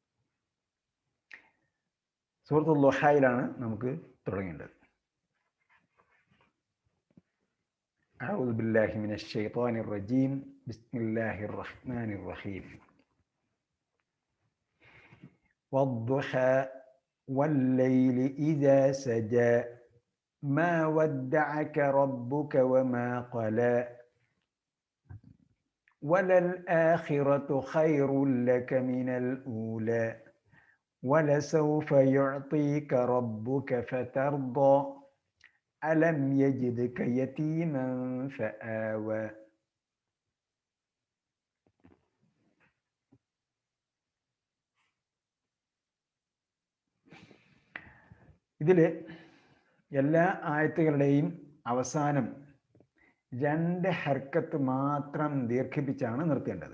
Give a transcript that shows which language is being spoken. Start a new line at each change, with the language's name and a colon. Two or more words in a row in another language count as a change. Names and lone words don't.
Malayalam: സൂറത്തുൽ ളുഹായിലാണ് നമുക്ക് തുടങ്ങേണ്ടത്.
Arabic: أعوذ بالله من الشيطان الرجيم. بسم الله الرحمن الرحيم والضحى والليل إذا سجى ما ودعك ربك وما قلى وللآخرة خير لك من الأولى ولسوف يعطيك ربك فترضى ألم يجدك يتيما فآوى.
Malayalam: ഇതില് എല്ലാ ആയത്തുകളുടെയും അവസാനം 2 ഹർക്കത്ത് മാത്രം ദീർഘിപ്പിച്ചാണ് നിർത്തേണ്ടത്.